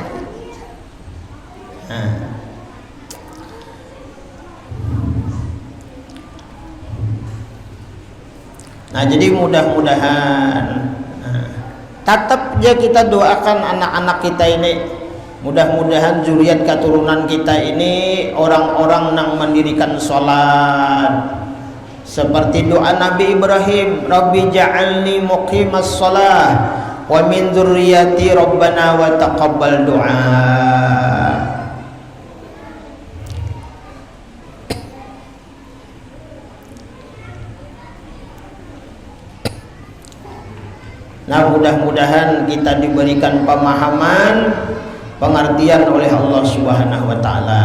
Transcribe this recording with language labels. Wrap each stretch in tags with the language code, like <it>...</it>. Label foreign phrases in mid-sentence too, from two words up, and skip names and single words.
<id>Nah, jadi mudah-mudahan tetap aja kita doakan anak-anak kita ini, mudah-mudahan zuriat keturunan kita ini orang-orang yang mendirikan sholat seperti doa Nabi Ibrahim,</id> <ar>رب اجعلني مقيم الصلاة ومن ذريتي ربنا وتقبل دعاء.</ar> <id>Nah, mudah-mudahan kita diberikan pemahaman, pengertian oleh</id> <ar>الله سبحانه وتعالى.</ar>